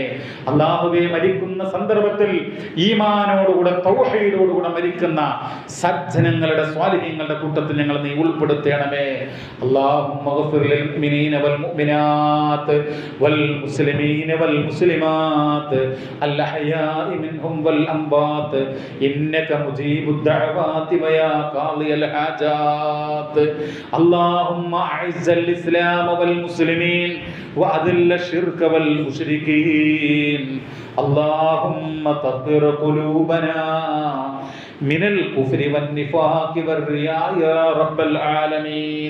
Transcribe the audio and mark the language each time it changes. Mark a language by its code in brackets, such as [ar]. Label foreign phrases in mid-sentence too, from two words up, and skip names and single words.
[ml] അല്ലാഹുവേ, മരിക്കുന്ന സന്ദർഭത്തിൽ ഈമാനോടുകൂടെ തൗഹീദോടുകൂടെ മരിക്കുന്ന സജ്ജനങ്ങളുടെ സ്വാലിഹീങ്ങളുടെ കൂട്ടത്തിൽ ഞങ്ങൾ നീ ഉൾപ്പെടുത്തണമേ. [ar] اللهم اغفر للمؤمنين والمؤمنات والمسلمين والمسلمات الأحياء منهم والأموات إنك مجيب الدعوات ويا قاضي الحاجات. اللهم أعز الإسلام والمسلمين وأذل الشرك والمشركين. اللهم طهر قلوبنا من الكفر والنفاق والرياء يا رب العالمين.